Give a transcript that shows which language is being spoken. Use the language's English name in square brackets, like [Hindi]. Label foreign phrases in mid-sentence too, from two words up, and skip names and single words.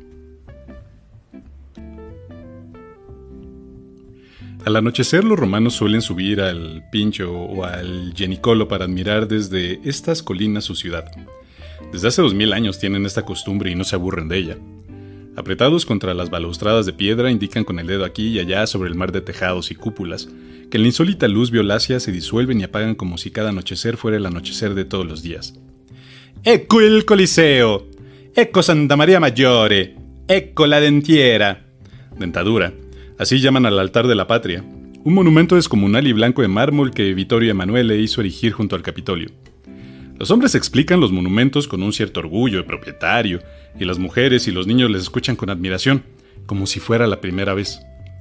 [Spanish] Al anochecer los romanos suelen subir al Pincho o al Genicolo para admirar desde estas colinas su ciudad. Desde hace 2000 años tienen esta costumbre y no se aburren de ella. Apretados contra las balaustradas de piedra, indican con el dedo aquí y allá sobre el mar de tejados y cúpulas, que en la insólita luz violácea se disuelven y apagan como si cada anochecer fuera el anochecer de todos los días. [Italian] «Ecco il Coliseo! Ecco Santa Maria Maggiore! Ecco la dentiera!» [Spanish] Dentadura. Así llaman al altar de la patria, un monumento descomunal y blanco de mármol que Vittorio Emanuele hizo erigir junto al Capitolio. Los hombres explican los monumentos con un cierto orgullo de propietario, y las mujeres y los niños les escuchan con admiración, como si fuera la primera vez.